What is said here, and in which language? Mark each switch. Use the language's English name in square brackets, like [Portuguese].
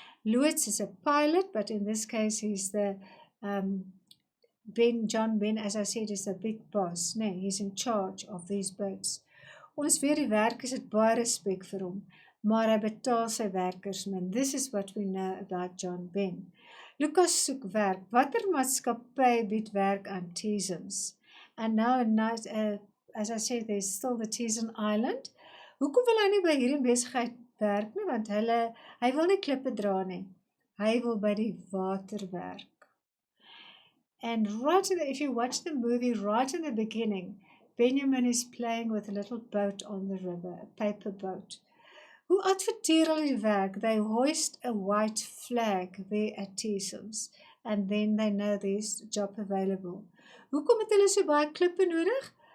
[English] Loods is a pilot, but in this case he's the John Ben, as I said, is the big boss. Nee, he's in charge of these boats. [Afrikaans] Ons weet die werkers het baie respek vir hom, maar hy betaal sy werkers min. [English] This is what we know about John Ben. [Afrikaans] Lukas soek werk. Watter maatskappy bied werk aan Teesums? [English] And now, as I said, there's still the Teesum Island. [Afrikaans] Hoekom wil hy nie by hierdie besigheid werk nie? Want hy wil nie klippe dra nie. Hy wil by die water werk. [English] And if you watch the movie, right in the beginning, Benjamin is playing with a little boat on the river, a paper boat. [Afrikaans] Hoe adverteer hulle die werk? [English] They hoist a white flag there at Teesums, and then they know there's a job available. [Afrikaans] Hoekom het hulle so baie klippe nodig?